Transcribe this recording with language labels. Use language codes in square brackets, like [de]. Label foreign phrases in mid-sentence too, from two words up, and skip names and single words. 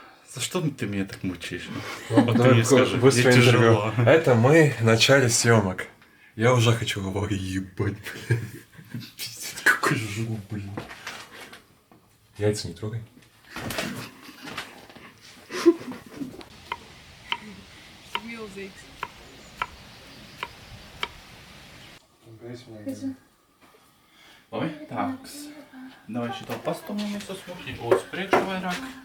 [ru] За что ты меня так мучаешь? Ладно, Вот ты давай мне скажи, быстрое мне интервью. тяжело. Это мы в начале съемок. Я уже хочу ой, ебать, блин. Пиздец, какой жук, блин. Яйца не трогай. [lv] Labi, tāks. Давай šito pastumjamies uz muti, uz priekšu vairāk.